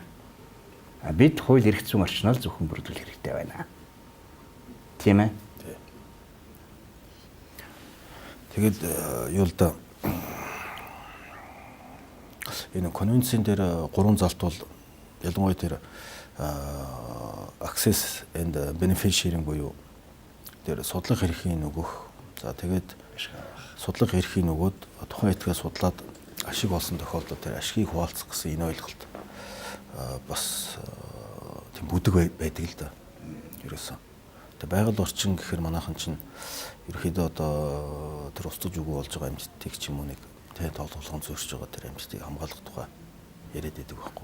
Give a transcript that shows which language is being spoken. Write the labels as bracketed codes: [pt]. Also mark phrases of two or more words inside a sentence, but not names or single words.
[mn] Бид хууль эрх зүйн орчноор зөвхөн бүрдүүлэх хэрэгтэй байна. Тийм ээ? Тэгэл юу л да энэ конвенцийн дээр 3 залт бол ялангуяа тэр [en] access and benefit sharing [mn] буюу тэр судлах эрхийг нөгөх. За тэгээд судлах эрхийг нөгөөд тухайн этгээ судлаад ашиг олсон тохиолдолд тэр ашигыг хуваалцах гэсэн энэ ойлголт бас тийм бүдэг байдаг л да. Ерөөсөн. Тэгээд байгаль орчин гэхээр манайхан чинь ерөөхдөө одоо тэр устж үгүй болж байгаа амьтдыг ч юм уу нэг тэ тоглоом зөрчиж байгаа тэр амьтдыг хамгаалах тухай яриад байдаг байхгүй.